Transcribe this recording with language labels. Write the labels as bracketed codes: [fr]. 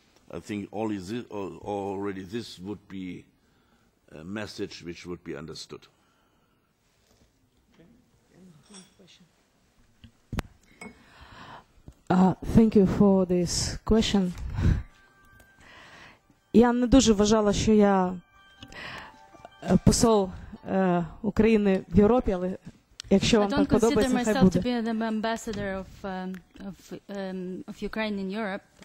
[en] I think already this would be a message which would be understood. Thank you for this question. [uk] Я не дуже вважала, що я посол України в Європі, але якщо вам так подобається, хай буде. [en] I don't consider myself to be the ambassador of Ukraine in Europe.